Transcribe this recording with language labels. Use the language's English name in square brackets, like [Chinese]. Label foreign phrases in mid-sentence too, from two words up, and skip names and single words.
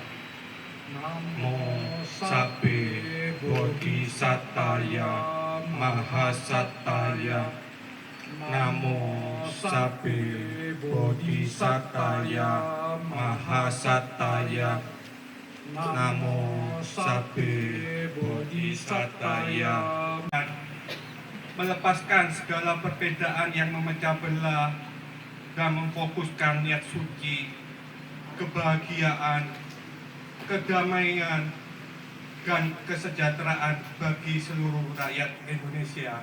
[Pali] Namo sabbe bodhisattvaya mahasattvaya. Namo sabbe bodhisattvaya mahasattvaya. Namo sabbe bodhisattvaya. [Indonesian] Melepaskan segala perbedaan yang memecah belah dan memfokuskan niat suci, kebahagiaan, kedamaian, dan kesejahteraan bagi seluruh rakyat Indonesia.